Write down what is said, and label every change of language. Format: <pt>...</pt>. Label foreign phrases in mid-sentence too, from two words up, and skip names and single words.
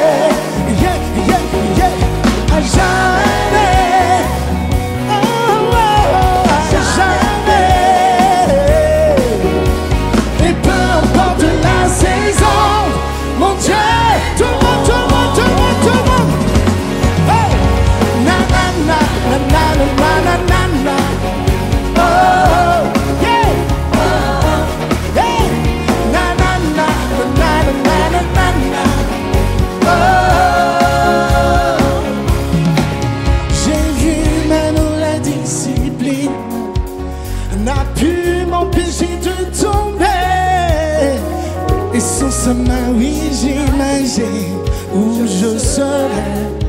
<en>Yeah, yeah, yeah.</en> <fr>À jamais. Oh, oh, à jamais. Et peu importe la saison, mon Dieu, tout le monde, tout le monde, tout le monde, tout le monde. Hey! Na na na na na na na na na.</fr> <en>Oh, yeah. Hey! Na na na na na na na na.</en> <fr>Oh, j'ai vu même la discipline n'a pu m'empêcher de tomber. Et sans sa main, oui, j'imagine où je serais.</fr>